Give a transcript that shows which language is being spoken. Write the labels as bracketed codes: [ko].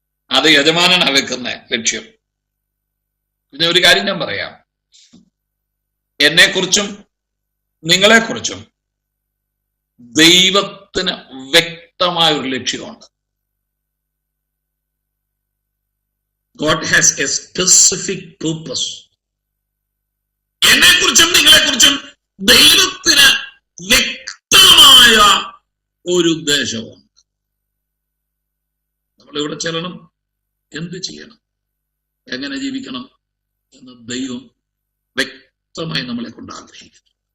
[ml] അത് യജമാനനാ വെക്കുന്ന ലക്ഷ്യം. പിന്നെ ഒരു കാര്യം ഞാൻ പറയാം, എന്നെക്കുറിച്ചും നിങ്ങളെക്കുറിച്ചും ദൈവത്തിന് വ്യക്തമായ ഒരു ലക്ഷ്യമുണ്ട്. [en] God has a specific purpose. [ml] എന്നെക്കുറിച്ചും നിങ്ങളെക്കുറിച്ചും ദൈവത്തിന് വ്യക്തമായ ഒരു ഉദ്ദേശമുണ്ട്. നമ്മളിവിടെ ചെല്ലണം, എന്ത് ചെയ്യണം, എങ്ങനെ ജീവിക്കണം എന്ന് ദൈവം വ്യക്തമായി നമ്മളെ കൊണ്ട് ആഗ്രഹിക്കുന്നു.